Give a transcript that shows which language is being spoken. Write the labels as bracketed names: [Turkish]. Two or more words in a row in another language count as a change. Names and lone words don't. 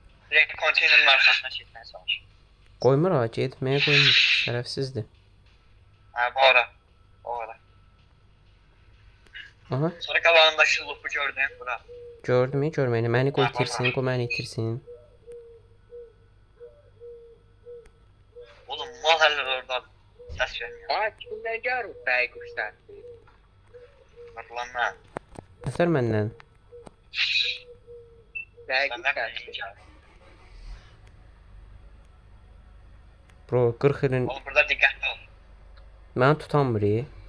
[Turkish] Direkt konteynerin arkasına çekmeye çalış. [Azerbaijani] Qoymur ha, getməyə qoymur. Şərəfsizdir. Ha bu ara. O ara. Aha, Sonra qabağındakı lupu gördün bura. gördüm, görməyini. Məni qoy Ha, itirsin, qoy məni itirsin. Oğlum mal hələ orada. [Turkish] Səs vermiyor. Aa kimden görür baykuş sesi? Bak lan lan. [Azerbaijani] Nətər məndən? [Turkish] Baykuş Senden sesi. deyince. [Azerbaijani] Bro, 40 ilin [Turkish] Oğlum burada dikkatli ol. [Azerbaijani] məni tutan biri.